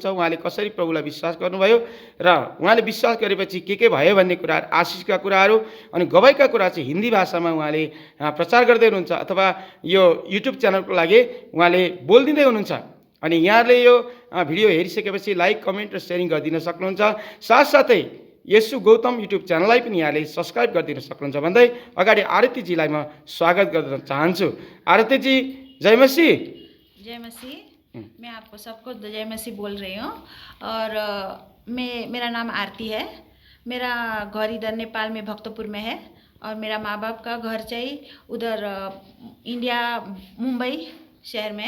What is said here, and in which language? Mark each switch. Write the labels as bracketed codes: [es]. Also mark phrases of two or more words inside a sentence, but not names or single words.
[ne] उहाँले कसरी प्रभुलाई विश्वास गर्नुभयो र उहाँले विश्वास गरेपछि के भयो भन्ने कुराहरू, आशिषका कुराहरू अनि गवाईका कुरा चाहिँ हिन्दी भाषामा उहाँले प्रचार गर्दै हुनुहुन्छ अथवा यो युट्युब च्यानलको लागि उहाँले बोलिदिँदै हुनुहुन्छ। अनि यहाँले यो भिडियो हेरिसकेपछि लाइक, कमेन्ट र सेयरिङ गरिदिन सक्नुहुन्छ। साथसाथै यसु गौतम युट्युब च्यानललाई पनि यहाँले सब्सक्राइब गरिदिन सक्नुहुन्छ भन्दै अगाडि आरतीजीलाई म स्वागत गर्न चाहन्छु। आरतीजी जय मसीह। [hi] जय मसीह। मैं आपको सबको जय मसीह बोल रही हूँ और मेरा नाम आरती है। मेरा घर इधर नेपाल में भक्तपुर में है और मेरा माँ बाप का घर चाहिए उधर इंडिया मुंबई शहर में है।